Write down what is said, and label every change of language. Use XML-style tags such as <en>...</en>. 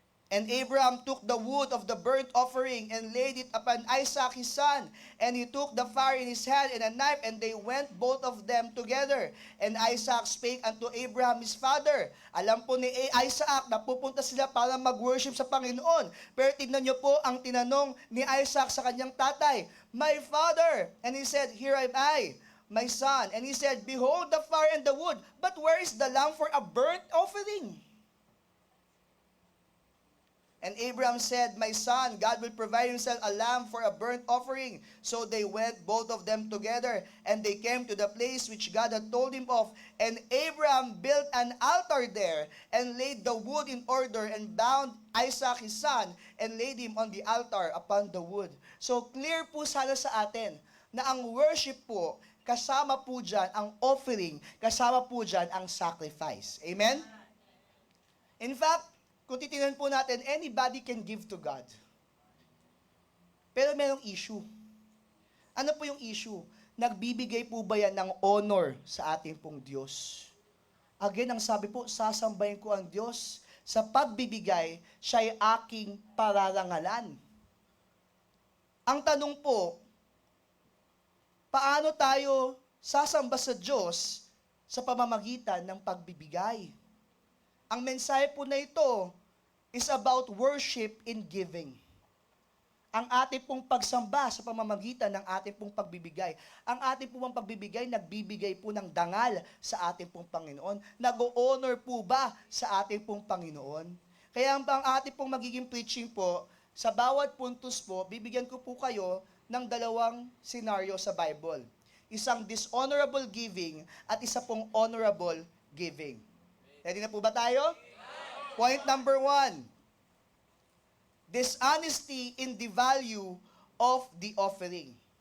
<en>And Abraham took the wood of the burnt offering and laid it upon Isaac his son. And he took the fire in his hand and a knife, and they went both of them together. And Isaac spake unto Abraham his father.</en> <tl>Alam po ni Isaac na pupunta sila para mag-worship sa Panginoon. Pero tignan niyo po ang tinanong ni Isaac sa kanyang tatay,</tl> <en>My father. And he said, Here am I, my son. And he said, Behold the fire and the wood, but where is the lamb for a burnt offering? And Abraham said, My son, God will provide himself a lamb for a burnt offering. So they went both of them together, and they came to the place which God had told him of. And Abraham built an altar there, and laid the wood in order, and bound Isaac his son, and laid him on the altar upon the wood.</en> <tl>So clear po sana sa atin na ang worship po, kasama po dyan ang offering, kasama po dyan ang sacrifice.</tl> <en>Amen? In fact,</en> <tl>kung titingnan po natin,</tl> <en>anybody can give to God.</en> <tl>Pero merong issue. Ano po yung issue? Nagbibigay po ba yan ng honor sa ating pong Diyos? Again, ang sabi po, sasambahin ko ang Diyos. Sa pagbibigay, siya'y aking pararangalan. Ang tanong po, paano tayo sasamba sa Diyos sa pamamagitan ng pagbibigay? Ang mensahe po na ito</tl> <en>is about worship in giving.</en> <tl>Ang ating pong pagsamba sa pamamagitan ng ating pong pagbibigay. Ang ating pong pagbibigay, nagbibigay po ng dangal sa ating pong Panginoon. Nag-o-honor po ba sa ating pong Panginoon? Kaya ang ating pong magiging preaching po, sa bawat puntos po, bibigyan ko po kayo ng dalawang scenario sa Bible. Isang dishonorable giving at isa pong honorable giving. Ready na po ba tayo? Point number 1.</tl> <en>Dishonesty in the value of the offering.</en>